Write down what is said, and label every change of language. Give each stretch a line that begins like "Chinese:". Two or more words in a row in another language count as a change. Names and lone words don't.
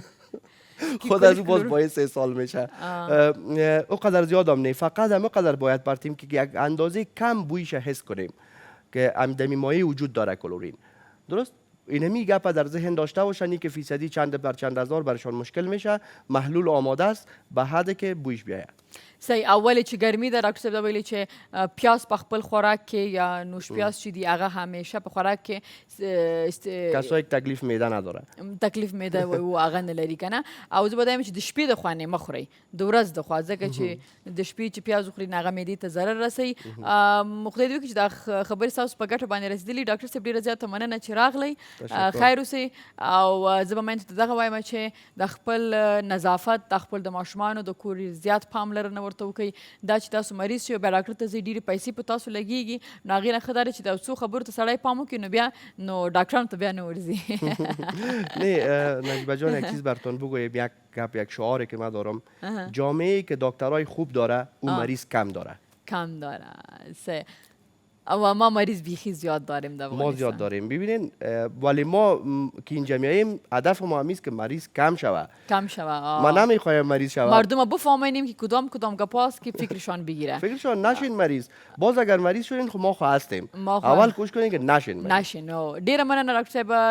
Persian: خود از او باز باید 3 سال میشه. اونقدر زیاد هم نه، فقط هم اونقدر باید پرتیم که یک اندازه کم بویش حس کنیم که دمی مایع وجود داره کلورین. درست؟ اینمی گپ در ذهن داشته باشن که فیصدی چند بر چند هزار برشان مشکل میشه. محلول آماده است به حدی که بویش بیاید. صحیح.
Pashto: اولی چې ګرمي ده ډاکټر صاحب دا ویلي چې پیاز په خپل خوراک کې یا نوش پیاز چې دی هغه همیشه په خوراک کې
Persian: کسایی که تکلیف معده نداره، تکلیف معده و
Pashto: هغه نه لري کنه. او زه به دا وایم چې د شپې د خوا نه مه خورئ، د ورځ د خوا، ځکه چې د شپې چې پیاز وخورئ نو هغه معدې ته ضرر رسوي. خدای دې وکړي چې دا خبرې ستاسو په ګټه باندې رسېدلي. ډاکټر صاحب ډېره زیاته مننه چې راغلی. خیر اوسئ. او زه به میندو ته دغه وایم چې د خپل نظافت، د خپل د ماشومانو د کور زیات پاملرنه ورته وکړئ. دا چې تاسو مریض شئ بیا ډاکټر ته ځئ ډېرې پیسې په تاسو لګېږي، نو هغې نه ښه دا ده چې د څو خبرو ته سړی پام وکړي نو بیا نو ډاکټرانو ته بیا نه ورځي.
Persian: نه نجیبه جان، یک چیز براتون بگویم، یک گپ، یک شعاری که من دارم. جامعه‌ای که دکترای خوب داره اون مریض کم داره. و ما مریض بیخی زیاد داریم در ما زیاد داریم. ببینین ولی ما که اینجا میاییم هدف ما همیست که مریض کم شوه. ما نمیخوایم مریض شوه. مردم بفهمونیم که کدام گپاست که فکرشان بگیره. فکرشان نشین مریض. باز اگر مریض شدین خب ما خو هستیم. اول کوشش کنین که نشین مریض. نشین.
Pashto: ډیره مننه ډاکټر صاحب.